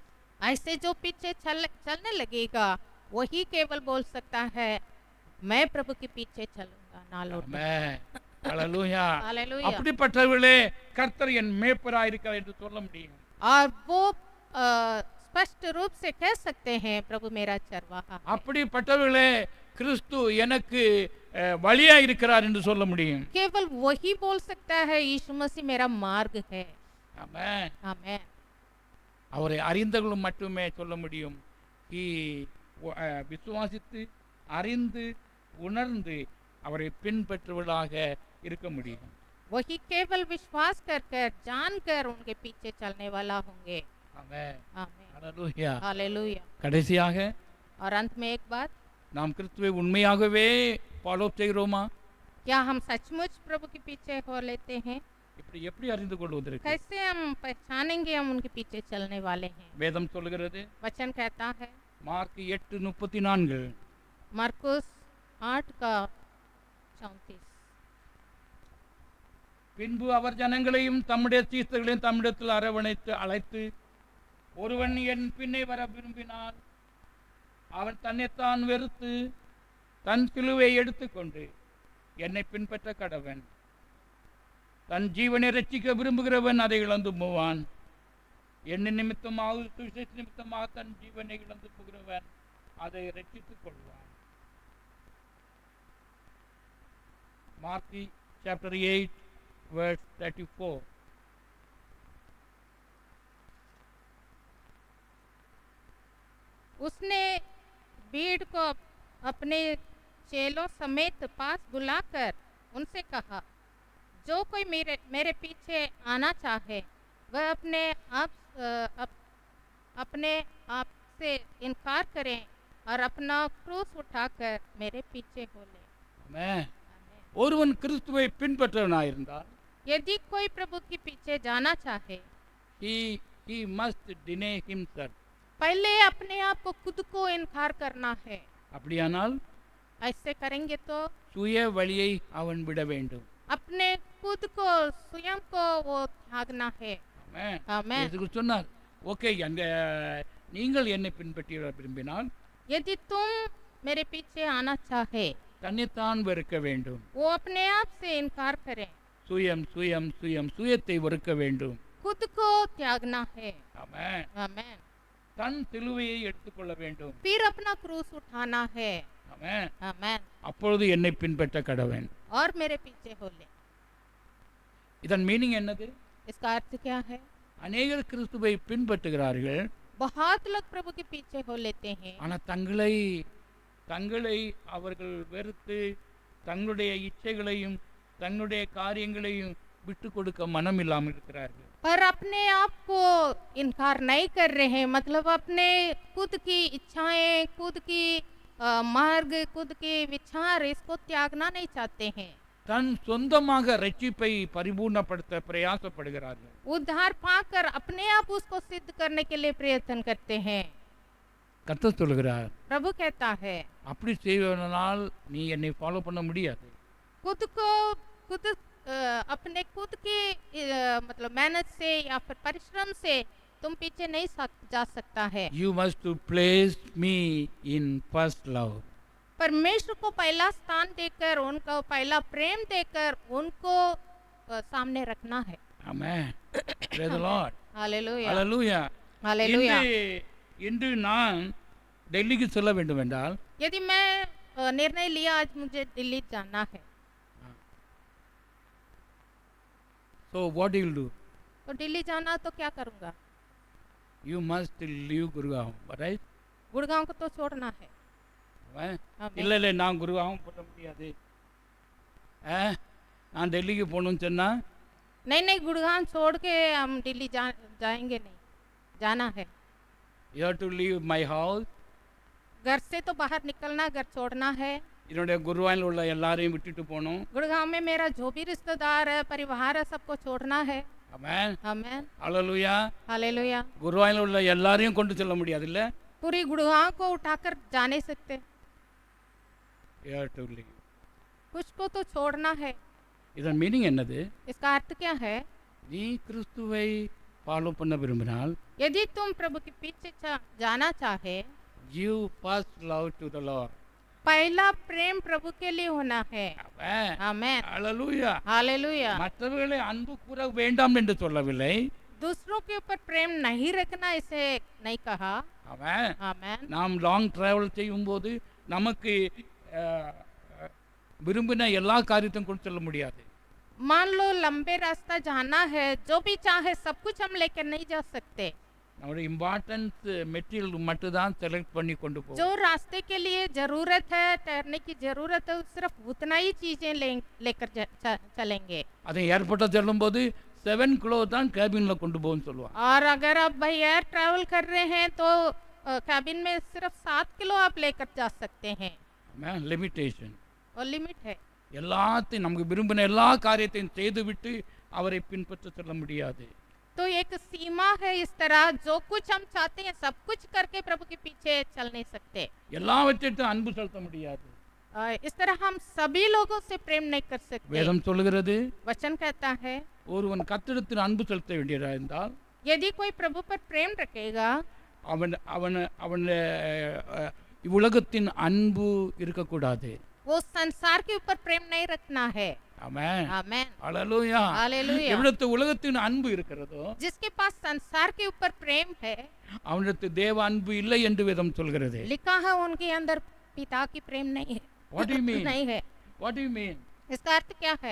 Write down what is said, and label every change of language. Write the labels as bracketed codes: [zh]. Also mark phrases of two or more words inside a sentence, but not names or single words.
[hi] ऐसे जो पीछे चलने लगेगा वही केवल बोल सकता है मैं प्रभु के पीछे चलूंगा, ना लौटूंगा। [ta] ஆமென். அல்லேலூயா. [hi] हालेलुया। [ta] அப்படிப்பட்டவர்களே கர்த்தர் என் மேய்ப்பராய் இருக்கிறார் என்று சொல்ல முடியும். [hi] और वो स्पष्ट रूप से कह सकते हैं प्रभु मेरा चरवाहा है। [ta] அப்படிப்பட்டவர்களே கிறிஸ்து எனக்கு வழியா இருக்கிறார் என்று சொல்ல முடியும். [hi] केवल वही बोल सकता है यीशु मसीह मेरा मार्ग है। [ta] ஆமென். [hi] आमेन। [ta] அவரை அறிந்தவர்களும் மட்டுமே சொல்ல முடியும். விசுவாசித்து அறிந்து உணர்ந்து அவரை பின்பற்றுவதாக இருக்க முடியும். [hi] वही केवल विश्वास कर जानकर उनके पीछे चलने वाला होंगे। [ta] ஆமென். [hi] आमेन, [ta] அல்லேலூயா. [hi] हालेलुया। [ta] கடைசியாக [hi] और अंत में एक बात, [ta] நாம் கிறிஸ்துவை உண்மையாகவே ஃபாலோ செய்கிறோமா? [hi] क्या हम सचमुच प्रभु के पीछे हो लेते हैं? [ta] எப்படி அறிந்து கொள்வதற்கு? [hi] कैसे हम पहचानेंगे हम उनके पीछे चलने वाले हैं? [ta] வேதம் சொல்கிறது, [hi] वचन कहता है [ta] மார்க் 8:34, [hi] मरकुस 8:34, [ta] பின்பு அவர் ஜனங்களையும் தம்முடைய சீசர்களையும் தம்மிடத்தில் அரவணைத்து அழைத்து, ஒருவன் என் பின்னே வர விரும்பினால் அவன் தன்னைத்தான் வெறுத்து தன் சிலுவை எடுத்துக்கொண்டு என்னை பின்பற்ற கடவன். தன் ஜீவனை ரட்சிக்க விரும்புகிறவன் அதை இழந்து போவான். என்ன நிமித்தமாக சுவிசேஷ நிமித்தமாக தன் ஜீவனை இழந்து போகிறவன் அதை ரட்சித்துக் கொள்வான். [en] மார்க் chapter 8 verse 34. [hi] उसने भीड़ को अपने चेलों समेत पास बुलाकर उनसे कहा, जो कोई मेरे पीछे आना चाहे वह अपने आप से इनकार करें और अपना क्रूस उठाकर मेरे पीछे हो ले। [ta] ஆமென். ஒருவன் கிறிஸ்துவை பின்பற்றவனாயிருந்தால் [hi] यदि कोई प्रभु के पीछे जाना चाहे [en] he must deny himself. [hi] पहले अपने आप को खुद को इनकार करना है। [ta] அப்படியானால் [hi] ऐसे करेंगे तो [ta] சுய வழியை அவன் விட வேண்டும். [hi] अपने खुद को स्वयं को वो त्यागना है। [ta] ஆமென். [hi] आमेन। [ta] இயேசு சொன்னார், ஓகே, நீங்கள் என்னை பின்பற்ற விரும்பினால் [hi] यदि तुम मेरे पीछे आना चाहे [ta] தன்னைத்தான் வெறுக்க வேண்டும். [hi] वो अपने आप से इनकार करें, [ta] சுயத்தை வெறுக்க வேண்டும். [hi] खुद को त्यागना है। [ta] ஆமென். [hi] आमेन। [ta] தன் சிலுவையை எடுத்துக்கொள்ள வேண்டும். [hi] फिर अपना क्रूस उठाना है। [ta] ஆமென். [hi] आमेन। [ta] அப்பொழுது என்னை பின்பற்ற கடவன். [hi] और मेरे पीछे हो ले। [ta] இதன் மீனிங் என்னது? [hi] इसका अर्थ क्या है? [ta] அநேகர் கிறிஸ்துவை பின்பற்றுகிறார்கள், [hi] बहुत लोग प्रभु के पीछे हो लेते हैं, [ta] ஆனால் தங்களை அவர்கள் வெறுத்து தங்களுடைய இச்சைகளையும் தங்களுடைய காரியங்களையும் விட்டு கொடுக்க மனம் இல்லாமல் இருக்கிறார்கள். [hi] पर अपने आप को इनकार नहीं कर रहे हैं, मतलब अपने खुद की इच्छाएं, खुद की मार्ग, खुद के विचार, इसको त्यागना नहीं चाहते हैं। [ta] தன் சொந்தமாக ரட்சிப்பை பரிபூர்ணப்படுத்த பிரயாசப்படுகிறார்கள். [hi] उद्धार पाकर अपने आप उसको सिद्ध करने के लिए प्रयत्न करते हैं। [ta] கர்த்தர் சொல்கிறார், [hi] प्रभु कहता है [ta] அப்படி செய்வதனால் நீ என்னை ஃபாலோ பண்ண முடியாது. [hi] खुद अपने खुद की मतलब मेहनत से या फिर परिश्रम से तुम पीछे नहीं जा सकता है। [en] You must to place me in first love. [hi] परमेश्वर को पहला स्थान देकर, उनको पहला प्रेम देकर उनको सामने रखना है। [en] Amen. Praise the Lord. [hi] हालेलुया, [en] Hallelujah. [hi] हालेलुया। [ta] இன்று நான் டெல்லிக்கு செல்ல வேண்டும் என்றால் [hi] यदि मैं निर्णय लिया आज मुझे दिल्ली जाना है, [en] so what you will do? [hi] तो दिल्ली जाना तो क्या करूँगा? [en] You must leave Gurgaon, right? [hi] गुड़गांव को तो छोड़ना है। [ta] இல்லை இல்லை நான் குருவாகவும் போட முடியாது, நான் டெல்லிக்கு போகணும்னு சொன்னால் [hi] नहीं नहीं, गुड़गांव छोड़ के हम दिल्ली जाएंगे नहीं, जाना है। [en] you have to leave my house. [hi] घर से तो बाहर निकलना, घर छोड़ना है। [ta] என்னுடைய குருவாயில் உள்ள எல்லாரையும் விட்டுட்டு போகணும். [hi] गुड़गांव में मेरा जो भी रिश्तेदार है, परिवार है, सबको छोड़ना है। [ta] ஆமென், [hi] आमेन, [ta] ஹல்லேலூயா. [hi] हालेलुया। [ta] குருவாயில் உள்ள எல்லாரையும் கொண்டு செல்ல முடியாது இல்லை, [hi] पूरी गुड़गांव को उठाकर जा नहीं सकते, [en] you have to leave. [hi] कुछ को तो छोड़ना है। [ta] இதன் மீனிங் என்னது? [hi] इसका अर्थ क्या है? [ta] நீ கிறிஸ்துவை ஃபாலோ பண்ண விரும்பினால் [hi] यदि तुम प्रभु के पीछे जाना चाहे, [en] give first love to the Lord. [hi] पहला प्रेम प्रभु के लिए होना है। [ta] ஆமென், [hi] आमेन, [ta] ஹல்லேலூயா. [hi] हालेलुया। [ta] மற்றவர்களை அன்பு கூற வேண்டாம் என்று சொல்லவில்லை. [hi] दूसरों के ऊपर प्रेम नहीं रखना इसे नहीं कहा। [ta] ஆமென். [hi] आमेन। [ta] நாம் [en] long travel [ta] செய்யும்போது நமக்கு விரும்பின எல்லா காரியத்தையும் கொண்டு செல்ல முடியாது. [hi] मान लो लंबे रास्ता जाना है, जो भी चाहे सब कुछ हम लेकर नहीं जा सकते। [ta] நம்முடைய [en] importance material [ta] மட்டும் தான் செலக்ட் பண்ணி கொண்டு போவோம். [hi] जो रास्ते के लिए जरूरत है, ठहरने की जरूरत है, सिर्फ उतना ही चीजें लेकर चलेंगे। [ta] அதை ஏர்போர்ட்டில் செல்லும்போது 7 கிலோ தான் கேபினில் கொண்டு போகணும்னு சொல்லுவாங்க. [hi] और अगर आप भाई [en] air travel [hi] कर रहे हैं तो कैबिन में सिर्फ 7 किलो आप लेकर जा सकते हैं, [ta] லிமிட்டேஷன். [hi] और लिमिट है। [ta] எல்லாத்தையும் நமக்கு விரும்பின எல்லா காரியத்தையும் செய்துவிட்டு அவரை பின்பற்ற செல்ல முடியாது. [hi] तो एक सीमा है, इस तरह जो कुछ हम चाहते हैं सब कुछ करके प्रभु के पीछे चल नहीं सकते। [ta] எல்லாவற்றையும் அன்பு செலுத்த முடியாது. [hi] इस तरह हम सभी लोगों से प्रेम नहीं कर सकते। [ta] வேதம் சொல்லுகிறது, [hi] वचन कहता है, [ta] ஒருவன் கர்த்தரிடத்தில் அன்பு செலுத்த வேண்டியதா இருந்தால் [hi] यदि कोई प्रभु पर प्रेम रखेगा, [ta] அவன் அவன் அவன் உலகத்தின் அன்பு இருக்கக்கூடாது. [hi] वो संसार के ऊपर प्रेम नहीं रखना है। [ta] ஆமென், [hi] आमेन, [ta] ஹல்லேலூயா. [hi] हालेलुया। [ta] எவ்வளவு உலகத்தின் அன்பு இருக்கிறதோ [hi] जिसके पास संसार के ऊपर प्रेम है, [ta] அவனிடத்து தேவ அன்பு இல்லை என்று வேதம் சொல்கிறது. [hi] लिखा है उनके अंदर पिता की प्रेम नहीं है। [en] What do you mean? [hi] नहीं है। [en] What do you mean? [hi] इसका अर्थ क्या है?